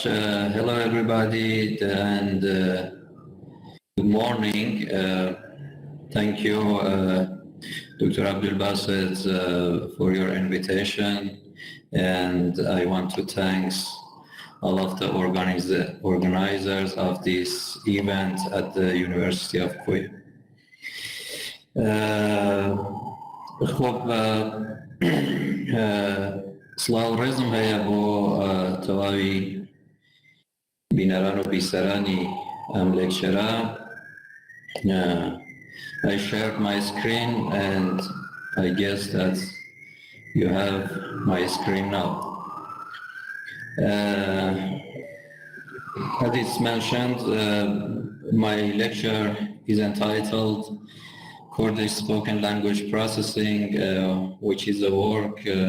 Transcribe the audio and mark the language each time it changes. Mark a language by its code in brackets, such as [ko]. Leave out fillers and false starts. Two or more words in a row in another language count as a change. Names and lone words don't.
[en] Hello, everybody, and good morning. Thank you, Dr. Abdulbasit, for your invitation, and I want to thank all of the organizers of this event at the University of کۆیە. [ckb] سڵاو ڕێزم هەیە بۆ تەواوی بینەران و بیسەرانی ئەم لێکچەرە. [en] I shared my screen and I guess that you have my screen now. As it's mentioned, my lecture is entitled Kurdish Spoken Language Processing, which is a work,